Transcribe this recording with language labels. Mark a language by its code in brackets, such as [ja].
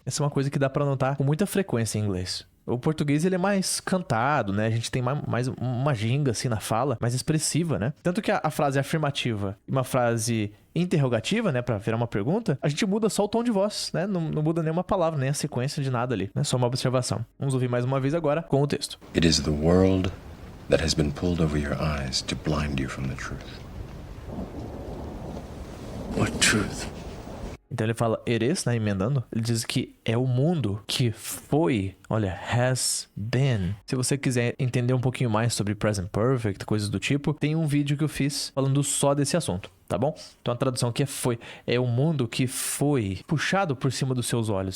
[pt] Essa é uma coisa que dá pra notar com muita frequência em inglês. O português, ele é mais cantado, né? A gente tem mais uma ginga, assim, na fala, mais expressiva, né? Tanto que a frase afirmativa e uma frase interrogativa, né? Pra virar uma pergunta, a gente muda só o tom de voz, né? Não muda nenhuma palavra, nem a sequência de nada ali, né? Só uma observação. Vamos ouvir mais uma vez agora com o texto. [en] It is the world that has been pulled over your eyes to blind you from the truth. What truth? [pt] Então ele fala [en] it is, [pt] né, emendando. Ele diz que é o mundo que foi, olha, [en] has been. [pt] Se você quiser entender um pouquinho mais sobre present perfect, coisas do tipo, tem um vídeo que eu fiz falando só desse assunto, tá bom? Então a tradução aqui é foi. É o mundo que foi puxado por cima dos seus olhos.